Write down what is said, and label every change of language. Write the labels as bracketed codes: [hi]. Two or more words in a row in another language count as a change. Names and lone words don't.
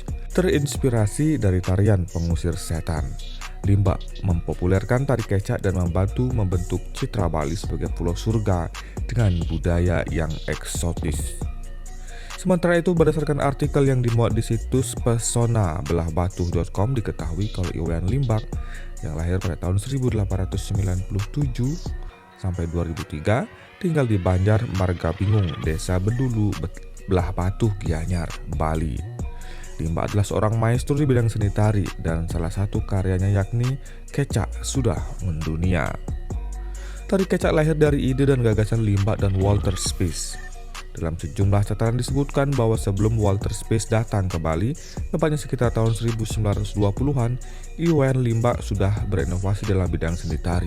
[id] Terinspirasi dari tarian pengusir setan, Limbach mempopulerkan tari kecak dan membantu membentuk citra Bali sebagai pulau surga dengan budaya yang eksotis. Sementara itu, berdasarkan artikel yang dimuat di situs pesonabelahbatu.com, diketahui kalau Iwan Limbach yang lahir pada tahun 1897 sampai 2003 tinggal di Banjar Margabingung, Desa Bedulu, Belah Batu, Gianyar, Bali. Limbach adalah seorang maestro di bidang seni tari dan salah satu karyanya yakni kecak sudah mendunia. Tari kecak lahir dari ide dan gagasan Limbach dan Walter Spies. Dalam sejumlah catatan disebutkan bahwa sebelum Walter Spies datang ke Bali, tepatnya sekitar tahun 1920-an, Iwan Limbach sudah berinovasi dalam bidang seni tari.